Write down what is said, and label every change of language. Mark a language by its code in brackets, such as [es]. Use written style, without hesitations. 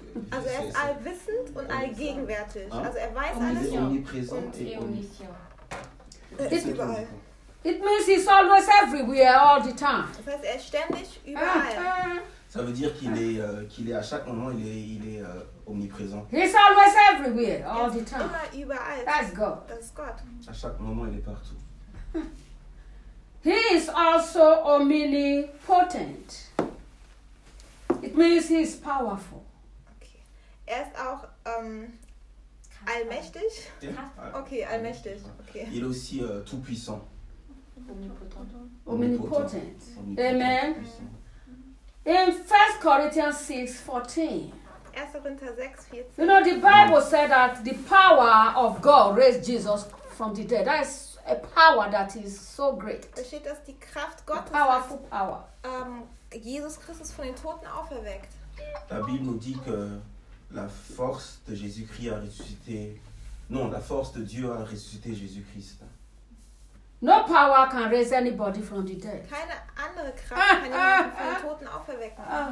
[de] Also er ist allwissend und allgegenwärtig. Also er weiß alles. Omnipräsent und omniscient. [en] It means he's always everywhere, all the time. [de] Das heißt, er ist ständig überall. [fr] Ça veut dire qu'il est à chaque moment, il est omniprésent. [en] He's always everywhere, all the time. [de] Überall. [en] That's God. That's God. [fr] À chaque moment, il est partout. [en] He is also omnipotent. It means he is powerful. [de] Er ist auch allmächtig. Okay, allmächtig. Okay. [fr] Il est aussi tout puissant. [en] Omnipotent. Amen. In 1 Corinthians 6:14. [de] 1. Korinther 6:14. [en] You know, the Bible said that the power of God raised Jesus from the dead. That is a power that is so great. [de] Da steht, dass die Kraft Gottes [en] powerful power. [de] Jesus Christus von den Toten auferweckt. [fr] La Bible nous dit que la force de Jésus-Christ a ressuscité. Non, la force de Dieu a ressuscité Jésus-Christ. [en] No power can raise anybody from the dead. [de] Keine andere Kraft kann jemanden von den Toten auferwecken.